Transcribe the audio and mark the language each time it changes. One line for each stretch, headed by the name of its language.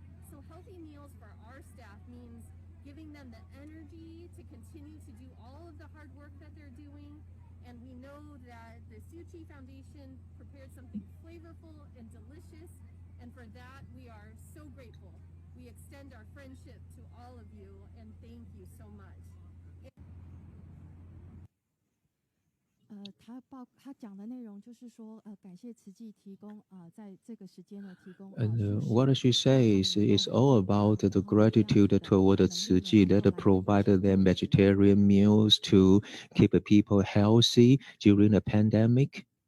English: So healthy meals for our staff means giving them the energy to continue to do all of the hard work that they're doing. And we know that the Suu Kyi Foundation prepared something flavorful and delicious. And for that, we are so grateful. We extend our friendship to all of you, and thank you so much.
Chinese: 他讲的内容就是说，感谢慈济提供在这个时间呢提供。
English: And what she says is all about the gratitude toward Tzu Ji that provided them vegetarian meals to keep people healthy during the pandemic.